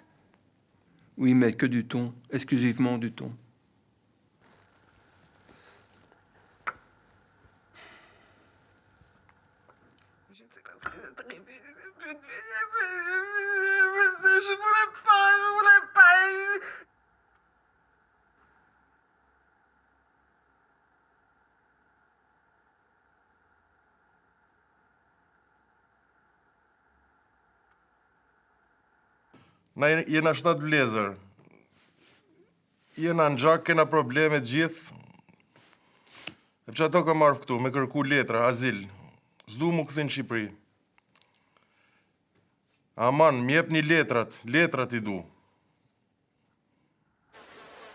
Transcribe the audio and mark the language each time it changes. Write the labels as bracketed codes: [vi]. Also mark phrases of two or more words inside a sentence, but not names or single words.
[fr] Oui, mais que du thon. Exclusivement du thon. Je ne sais pas ce que c'est arrivé. Je voulais pas. [sq] Na jena 7 vlezër. Jena në gjak, kena probleme gjithë. E që ato ka marrë këtu, me kërku letra, azil. S'du mu këthin në Shqipëri. Aman, m'jep një letrat i du.